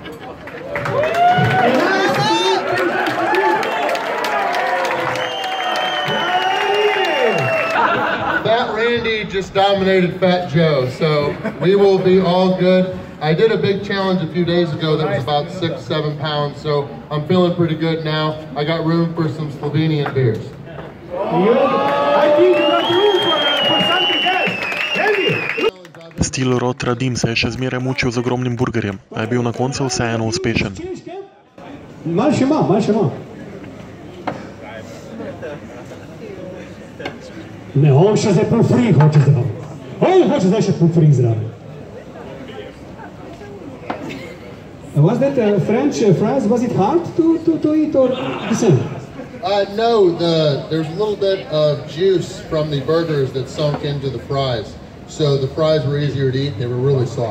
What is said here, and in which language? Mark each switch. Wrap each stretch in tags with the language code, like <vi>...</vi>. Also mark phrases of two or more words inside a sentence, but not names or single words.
<en>Fat Randy just dominated Fat Joe, so we will be all good. I did a big challenge a few days ago that was about 6-7 pounds, so I'm feeling pretty good now. I got room for some Slovenian beers. I think you got room for something else. Randy!</en> <sl>Stil Rod Radim se je še zmeraj mučil z ogromnim burgerjem, a je bil na koncu vseeno uspešen. Malo še ima. Ne, on še zdaj pomfri hoče zraven. On hoče zdaj še pomfri zraven.</sl> <en>Was that French fries? Was it hard to eat or the same? No, there's a little bit of juice from the burgers that sunk into the fries. So the fries were easier to eat. They were really soft.</en>